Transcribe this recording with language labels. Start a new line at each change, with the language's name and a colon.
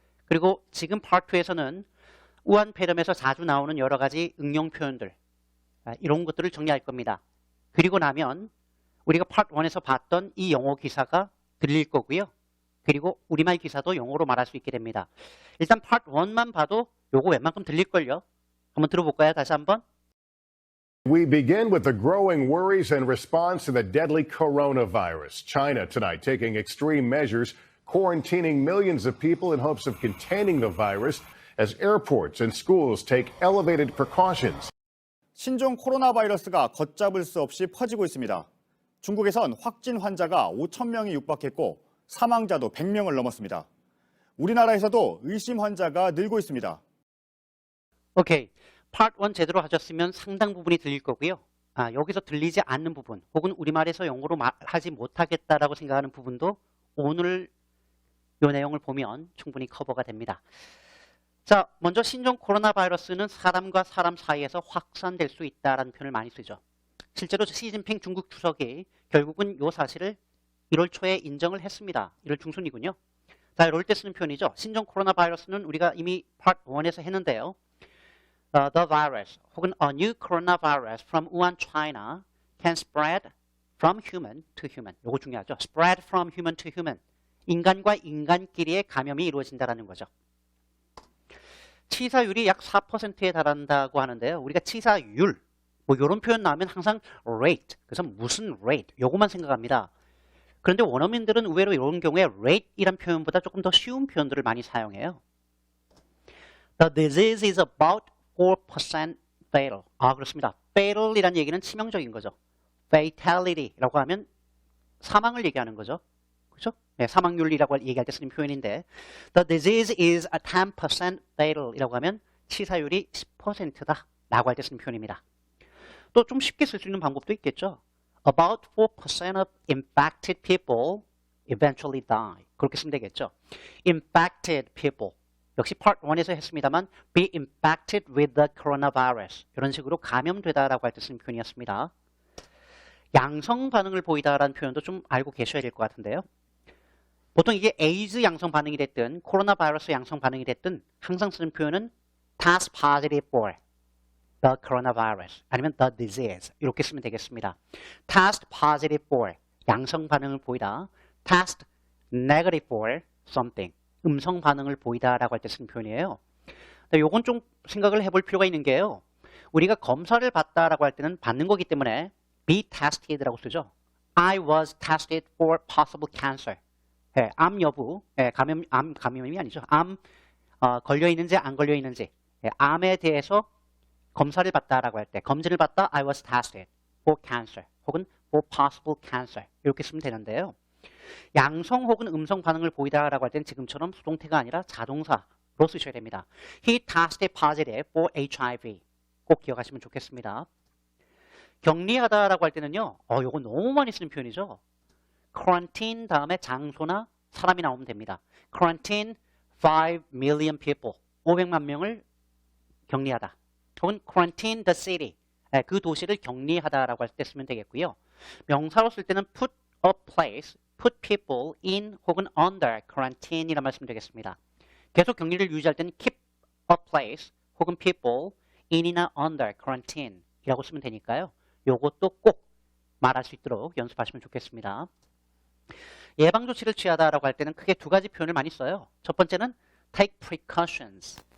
Korean: 그리고 지금 파트 2에서는 우한 폐렴에서 자주 나오는 여러 가지 응용 표현들, 이런 것들을 정리할 겁니다. 그리고 나면 우리가 파트 1에서 봤던 이 영어 기사가 들릴 거고요. 그리고 우리말 기사도 영어로 말할 수 있게 됩니다. 일단 파트 1만 봐도 요거 웬만큼 들릴걸요. 한번 들어볼까요? 다시 한번.
English: We begin with the growing worries and response to the deadly coronavirus. China tonight taking extreme measures, quarantining millions of people in hopes of containing the virus as airports and schools take elevated precautions.
Korean: 신종 코로나 바이러스가 걷잡을 수 없이 퍼지고 있습니다. 중국에선 확진 환자가 5,000명이 육박했고 사망자도 100명을 넘었습니다. 우리나라에서도 의심 환자가 늘고 있습니다. 오케이. 파트 1 제대로 하셨으면 상당 부분이 들릴 거고요. 여기서 들리지 않는 부분 혹은 우리말에서 영어로 말하지 못하겠다라고 생각하는 부분도 오늘 이 내용을 보면 충분히 커버가 됩니다. 자, 먼저 신종 코로나 바이러스는 사람과 사람 사이에서 확산될 수 있다라는 표현을 많이 쓰죠. 실제로 시진핑 중국 주석이 결국은 이 사실을 1월 초에 인정을 했습니다. 1월 중순이군요. 자, 이럴 때 쓰는 표현이죠. 신종 코로나 바이러스는 우리가 이미 파트 1에서 했는데요.
English: The virus
Korean: 혹은
English: a new coronavirus from Wuhan, China can spread from human to human.
Korean: 이거 중요하죠.
English: Spread from human to human.
Korean: 인간과 인간끼리의 감염이 이루어진다는 거죠. 치사율이 약 4%에 달한다고 하는데요. 우리가 치사율, 뭐 이런 표현 나오면 항상 rate, 그래서 무슨 rate, 요거만 생각합니다. 그런데 원어민들은 의외로 이런 경우에 rate이란 표현보다 조금 더 쉬운 표현들을 많이 사용해요.
English: The disease is about 4% fatal.
Korean: 그렇습니다. fatal이라는 얘기는 치명적인 거죠. fatality라고 하면 사망을 얘기하는 거죠. 그렇죠? 네, 사망률이라고 얘기할 때 쓰는 표현인데
English: the disease is a 10% fatal
Korean: 이라고 하면 치사율이 10%다 라고 할 때 쓰는 표현입니다. 또 좀 쉽게 쓸 수 있는 방법도 있겠죠.
English: About 4% of infected people eventually die.
Korean: 그렇게 쓰면 되겠죠.
English: Infected people.
Korean: 역시 part 1에서 했습니다만
English: be infected with the coronavirus.
Korean: 이런 식으로 감염되다라고 할 때 쓰는 표현이었습니다. 양성 반응을 보이다라는 표현도 좀 알고 계셔야 될 것 같은데요. 보통 이게 에이즈 양성 반응이 됐든 코로나 바이러스 양성 반응이 됐든 항상 쓰는 표현은
English: test positive for the coronavirus
Korean: 아니면
English: the disease
Korean: 이렇게 쓰면 되겠습니다.
English: test positive for
Korean: 양성 반응을 보이다.
English: test negative for something
Korean: 음성 반응을 보이다라고 할 때 쓰는 표현이에요. 요건 좀 생각을 해볼 필요가 있는 게요. 우리가 검사를 받다라고 할 때는 받는 거기 때문에 be tested라고 쓰죠.
English: I was tested for possible cancer.
Korean: 암 여부, 암 감염이 아니죠. 암 걸려 있는지 안 걸려 있는지, 암에 대해서 검사를 받다라고 할 때, 검진을 받다,
English: I was tested for cancer,
Korean: 혹은
English: for possible cancer
Korean: 이렇게 쓰면 되는데요. 양성 혹은 음성 반응을 보이다라고 할 때는 지금처럼 수동태가 아니라 자동사로 쓰셔야 됩니다.
English: He tested positive for HIV.
Korean: 꼭 기억하시면 좋겠습니다. 격리하다라고 할 때는요, 이거 너무 많이 쓰는 표현이죠. quarantine 다음에 장소나 사람이 나오면 됩니다.
English: quarantine 5 million people.
Korean: 500만 명을 격리하다. 혹은
English: quarantine the city.
Korean: 그 도시를 격리하다라고 할 때 쓰면 되겠고요. 명사로 쓸 때는
English: put a place, put people in
Korean: 혹은
English: under quarantine이라 말씀 되겠습니다.
Korean: 계속 격리를 유지할 때는
English: keep a place
Korean: 혹은
English: people in
Korean: 이나 under quarantine이라고 쓰면 되니까요. 요것도 꼭 말할 수 있도록 연습하시면 좋겠습니다. 예방 조치를 취하다라고 할 때는 크게 두 가지 표현을 많이 써요. 첫 번째는
English: take precautions.